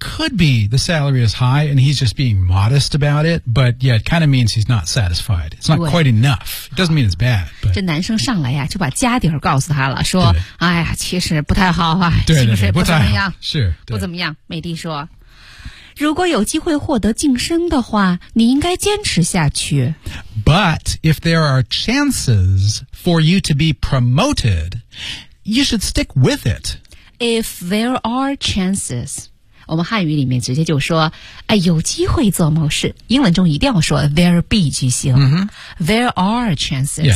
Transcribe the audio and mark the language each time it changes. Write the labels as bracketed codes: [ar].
[en] Could be the salary is high and he's just being modest about it. But yeah, it kind of means he's not satisfied. It's not quite enough. It doesn't mean it's bad. But [zh] 这男生上来呀，就把家底儿告诉他了，说，哎呀，其实不太好啊，薪水不怎么样，是不怎么样。美丽说，如果有机会获得晋升的话，你应该坚持下去。 [en] But if there are chances for you to be promoted,You should stick with it. If there are chances, [zh] 我们汉语里面直接就说、有机会做某事。英文中一定要说 there be 句型、 [en] There are chances.